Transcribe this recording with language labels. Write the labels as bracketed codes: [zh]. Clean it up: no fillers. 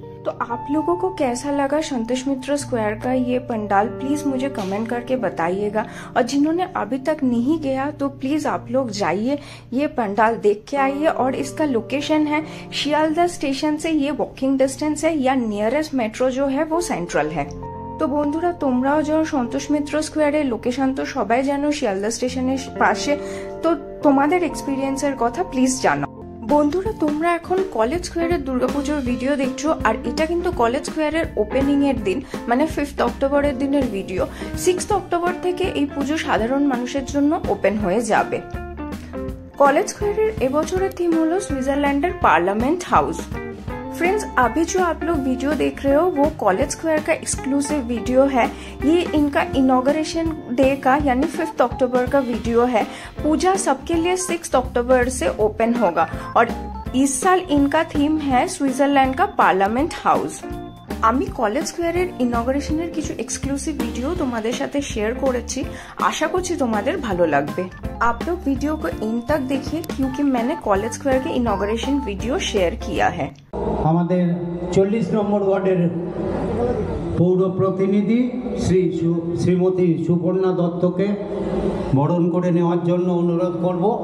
[hi] तो आप लोगों को कैसा लगा संतोष मित्र स्क्वायर का ये पंडाल, प्लीज मुझे कमेंट करके बताइएगा। और जिन्होंने अभी तक नहीं गया तो प्लीज आप लोग जाइए, ये पंडाल देख के आइए। और इसका लोकेशन है शियालदह स्टेशन से ये वॉकिंग डिस्टेंस है, या नियरेस्ट मेट्रो जो है वो सेंट्रल है। [bn] তো বন্ধুরা তোমরাও যাও সন্তোষ মিত্র স্কোয়ারের লোকেশন তো সবাই জানো শিয়ালদা স্টেশনের পাশে, তো তোমাদের এক্সপিরিয়েন্সের কথা প্লিজ জানাও। বন্ধুরা তোমরা এখন কলেজ স্কোয়ারের দুর্গাপুজোর ভিডিও দেখছো, আর এটা কিন্তু কলেজ স্কোয়ারের ওপেনিং এর দিন মানে 5 অক্টোবরের দিনের ভিডিও। 6 অক্টোবর থেকে এই পুজো সাধারণ মানুষের জন্য ওপেন হয়ে যাবে। কলেজ স্কোয়ারের এবছরের থিম হলো সুইজারল্যান্ডের पार्लियामेंट हाउस। [hi] फ्रेंड्स अभी जो आप लोग वीडियो देख रहे हो वो कॉलेज स्क्वायर का एक्सक्लूसिव वीडियो है। ये इनका इनॉग्रेशन डे का यानी 5 अक्टूबर का वीडियो है। पूजा सबके लिए 6 अक्टूबर से ओपन होगा और इस साल इनका थीम है सुइजारलैंड का पार्लियामेंट हाउस। [bn] আমি কলেজ স্কোয়ারের ইনঅগ্রেশনের কিছু এক্সক্লুসিভ ভিডিও তোমাদের সাথে শেয়ার করেছি, আশা করছি তোমাদের ভালো লাগবে। [hi] आप लोग वीडियो को इन तक देखिए क्योंकि मैंने कॉलेज स्क्वायर के इनॉग्रेशन वीडियो शेयर किया है। [bn] আমাদের 40 নম্বর ওয়ার্ডের পৌর প্রতিনিধি শ্রীমতী সুপর্ণা দত্তকে বরণ করে নেওয়ার জন্য অনুরোধ করব।